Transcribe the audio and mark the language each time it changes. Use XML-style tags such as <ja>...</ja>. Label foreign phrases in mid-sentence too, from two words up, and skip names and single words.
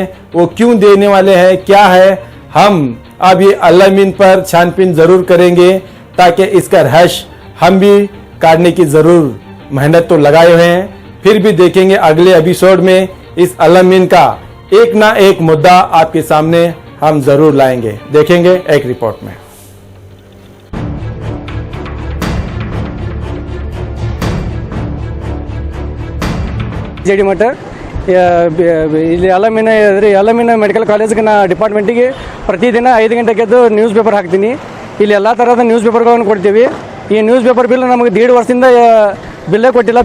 <hi>वो क्यों देने वाले हैं, क्या है, हम अब ये अल-अमीन पर छानबीन जरूर करेंगे ताकि इसका रहस्य हम भी काटने की जरूर मेहनत तो लगाए हुए हैं. फिर भी देखेंगे अगले एपिसोड में इस अल-अमीन का एक ना एक मुद्दा आपके सामने हम जरूर लाएंगे. देखेंगे एक रिपोर्ट में.</hi> <kn>JD ಮಠ ಇಲ್ಲಿ ಅಲ್-ಅಮೀನ್ ಮೆಡಿಕಲ್ ಕಾಲೇಜ್ಗೆ ಡಿಪಾರ್ಟ್ಮೆಂಟಿಗೆ ಪ್ರತಿದಿನ 5 ಗಂಟೆಗೆ ಎದ್ದು ನ್ಯೂಸ್ ಪೇಪರ್ ಹಾಕ್ತೀನಿ. ಇಲ್ಲಿ ಎಲ್ಲ ಥರದ ನ್ಯೂಸ್ ಪೇಪರ್ಗಳನ್ನು ಕೊಡ್ತೀವಿ. ಈ</kn> <en>newspaper bill</en> <kn>ನಮಗೆ 1.5 ವರ್ಷದಿಂದ ಬಿಲ್ಲೇ ಕೊಟ್ಟಿಲ್ಲ.</kn>